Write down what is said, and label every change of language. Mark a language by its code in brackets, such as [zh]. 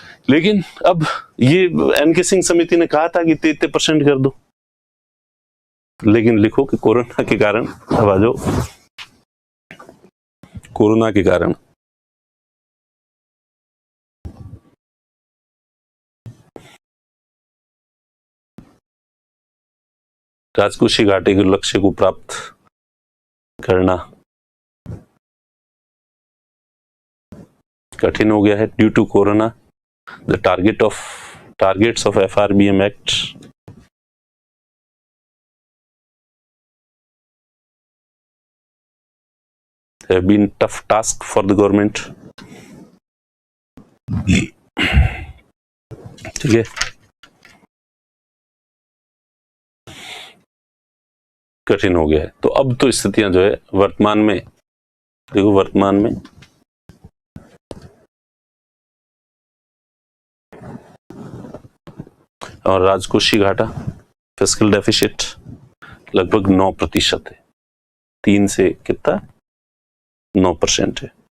[hi] लेकिन अब ये एनके सिंह समिति ने कहा था कि 33% कर दो, लेकिन लिखो कि कोरोना के कारण, अब आ जाओ, कोरोना के कारण राजकोषीय घाटे के लक्ष्य को प्राप्त करना कठिन हो गया है [en] Due to corona. The targets of FRBM act have been tough task for the government, [hi] ठीक है। कठिन हो गया है, तो अब तो स्थितियां जो है वर्तमान में, देखो वर्तमान में और राजकोषीय घाटा, फिस्कल डेफिसिट लगभग 9% है, 3 से कितना 9% है।